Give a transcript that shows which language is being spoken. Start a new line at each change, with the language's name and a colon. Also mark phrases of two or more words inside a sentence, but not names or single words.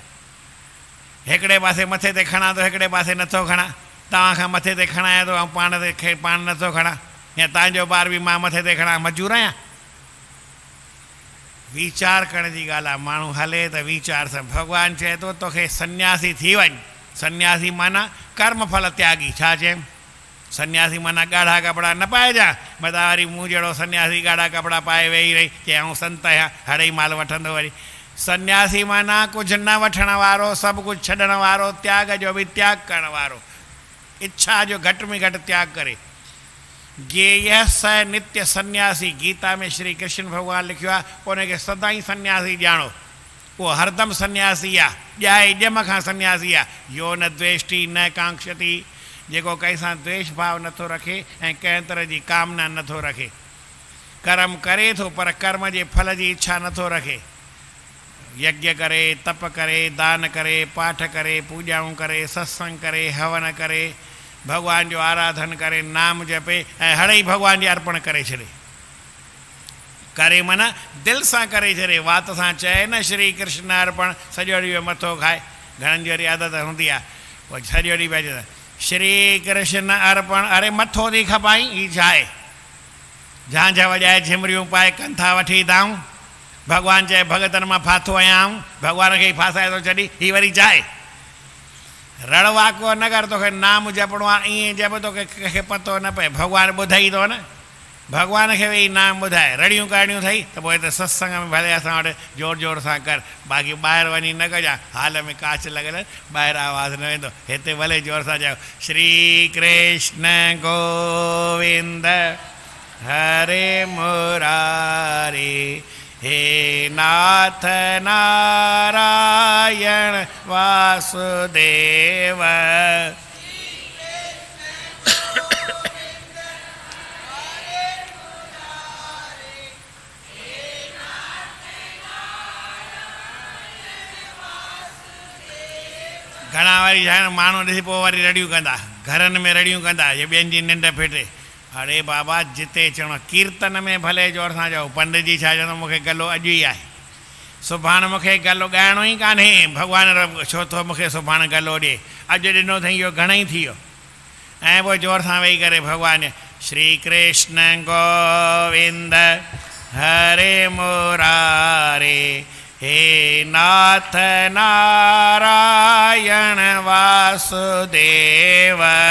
Sindhi: हिकिड़े पासे मथे ते खणां थो, हिकिड़े पासे नथो खणां। तव्हां खां मथे ते खणायां थो ऐं पाण ते पाण नथो खणां, या तव्हांजो ॿार बि मां मथे ते खणां, मजूर आहियां? वीचार करण जी ॻाल्हि आहे। माण्हू हले त वीचार सां। भॻवानु चए थो तोखे सन्यासी थी वञ। सन्यासी माना कर्म फल त्यागी। छा चयईं? सन्यासी माना ॻाढ़ा कपिड़ा न पाइजांइ। मथां वरी मूं जहिड़ो सन्यासी ॻाढ़ा कपिड़ा पाए वेही रही चए आऊं संत आहियां, हड़ई माल वठंदो वरी। सन्यासी माना कुझु न वठण वारो, सभु कुझु छॾण वारो, त्याग जो बि त्याग करण वारो, इच्छा जो घटि में घटि त्याग करे।
Sanskrit: ज्ञेय स नित्य सन्यासी।
Sindhi: गीता में श्री कृष्ण भॻवानु लिखियो आहे, उनखे सदाईं सन्यासी ॼाणो। उहो हरदम सन्यासी आहे, ॼाए ॼम खां सन्यासी आहे।
Sanskrit: यो न द्वेष्टि न कांक्षति।
Sindhi: जेको कंहिं सां द्वेष भाव नथो रखे ऐं कंहिं तरह जी कामना नथो रखे। कर्म करे थो पर कर्म जे फल जी इच्छा नथो रखे। यज्ञ करे, तप करे, दान करे, पाठ करे, पूॼाऊं करे, सत्संग करे, हवन करे, भॻवान जो आराधन करे, नाम जपे ऐं हड़ई भॻवान जे अर्पण करे छॾे। करे माना दिलि सां करे छॾे। वात सां चए न श्री कृष्ण अर्पण, सॼो ॾींहुं मथो खाए। घणनि जी वरी आदत हूंदी आहे, पोइ सॼो ॾींहुं पंहिंजो श्री कृष्ण अर्पण। अरे मथो थी खपाई, हीअ छा आहे? झांझ वॼाए झिमरियूं पाए कंथा वठी दाऊं। भॻवानु चए भॻतनि मां फाथो आहियां, भॻवान खे ई फासाए थो छॾी। हीअ वरी छा आहे? रड़वाको न कर, तोखे नाम जपणो आहे, ईअं जप तोखे कंहिंखे पतो न पए। भॻवानु ॿुधाई थो न, भॻवान खे वेही नाम ॿुधाए। रड़ियूं करणियूं अथई त पोइ हिते सत्संग में भले असां वटि जोर जोर सां कर, बाक़ी ॿाहिरि वञी न कजांइ। हाल में कांच लॻल, ॿाहिरि आवाज़ु न वेंदो। हिते भले जोर सां चयो श्री कृष्ण गोविंद हरे मुरारी, हे नाथ नारायण वासुदेव। घणा वरी छा माण्हू ॾिसी पोइ वरी रड़ियूं कंदा, घरनि में रड़ियूं कंदा, जे ॿियनि जी निंड फिटे। अरे बाबा जिते चवणो कीर्तन में भले जोर सां चओ, पंडित जी छा चवंदो मूंखे गलो अॼु ई आहे, सुभाणे मूंखे गलो ॻाइणो ई कान्हे। भॻवानु छो थो मूंखे सुभाणे गलो ॾिए? अॼु ॾिनो अथई, इहो घणेई थी वियो। ऐं पोइ जोर सां वेही करे भॻवानु श्री कृष्ण गोविंद हरे मुरारे, हे नाथ नारायण वासुदेव।